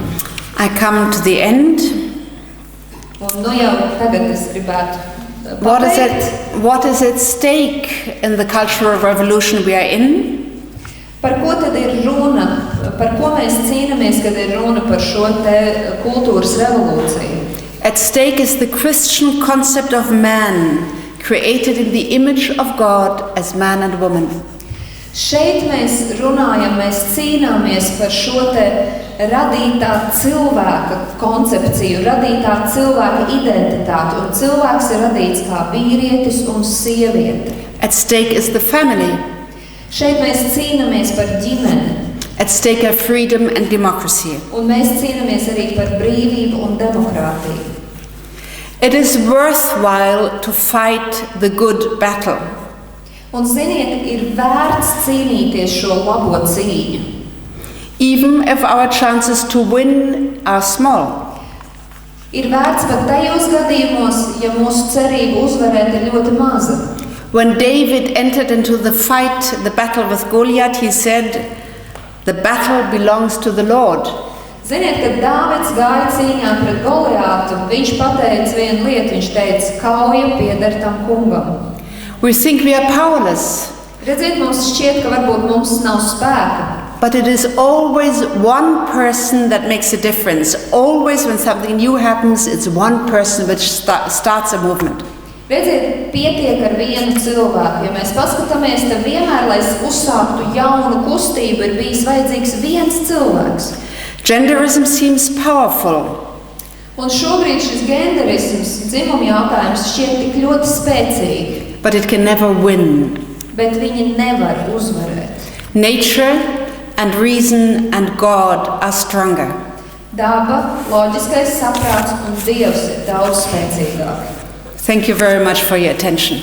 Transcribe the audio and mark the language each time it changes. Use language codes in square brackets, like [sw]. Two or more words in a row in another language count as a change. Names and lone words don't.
[en] I come to the end. [lv] Un nu jau tagad es gribētu [en] What is at stake in the cultural revolution we are in? [lv] Par ko tad ir runa? Par ko mēs cīnāmies, kad ir runa par šo te kultūras revolūciju? [en] At stake is the Christian concept of man, created in the image of God as man and woman. [lv] Šeit mēs runājam, mēs cīnāmies par šo te radītā cilvēka koncepciju, radītā cilvēka identitāti, un cilvēks ir radīts kā vīrietis un sieviete. [en] At stake is the family. [lv] Šeit mēs cīnāmies par ģimeni. [en] At stake are freedom and democracy. [lv] Un mēs cīnāmies arī par brīvību un demokrātiju. [en] It is worthwhile to fight the good battle. [lv] Un ziniet, ir vērts cīnīties šo labo cīņu. [en] Even if our chances to win are small. [lv] Ir vērts pat tajos gadījumos, ja mūsu cerība uzvarēt ir ļoti maza. [en] When David entered into the fight, the battle with Goliath, he said, "The battle belongs to the Lord." [lv] Ziniet, kad Dāvids gāja cīņā pret Goliātu, viņš pateica vienu lietu, viņš teica, kauja pieder tam kungam. [en] We think we are powerless. [lv] Redziet, mums šķiet, ka varbūt mums nav spēka. [en] But it is always one person that makes a difference. Always when something new happens, it's one person which starts a movement. [lv] Redziet, pietiek ar vienu cilvēku. Ja mēs paskatāmies, tad vienmēr, lai uzsāktu jaunu kustību, ir bijis vajadzīgs viens cilvēks. [en] Genderism seems powerful. [lv] Un šobrīd šis genderisms, dzimuma jautājums, šķiet tik ļoti spēcīgi. [en] But it can never win. [lv] Bet viņi nevar uzvarēt. [en] Nature and reason and God are stronger. [lv] Daba, loģiskais saprāts un Dievs ir daudz spēcīgāk. [en] Thank you very much for your attention.